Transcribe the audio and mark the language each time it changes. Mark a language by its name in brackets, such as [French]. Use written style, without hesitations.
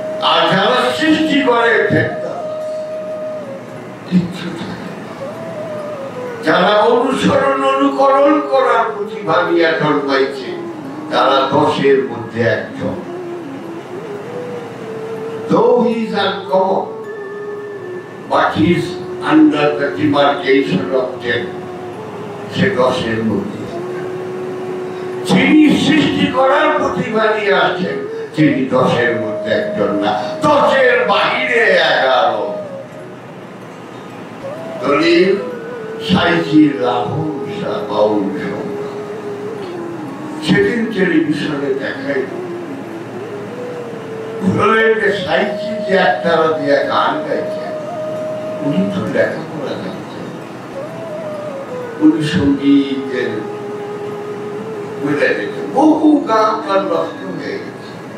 [Bangla] আর যারা সৃষ্টি করে কিচ্ছু থাকে, যারা অনুসরণ অনুকরণ করার প্রতিভা নিয়ে জন্মাইছে তারা 10-এর মধ্যে একজন। [English] Though he is uncommon, but he is under the demarcation of 10. [Bangla] সে 10-এর মধ্যে। যিনি সৃষ্টি করার প্রতিভা নিয়ে আসছেন তিনি 10-এর মধ্যে একজন না, 10-এর বাহিরে 11। দলিল সাইজির রাহুল শাহ বাউল সংখ্যা সেদিন টেলিভিশনে দেখাই সাইজি যে একতারা দিয়ে গান গাইছেন, উনি তো লেখাপড়া জানছেন, উনি সঙ্গীতের বহু গান তার নষ্ট হয়ে গেছে।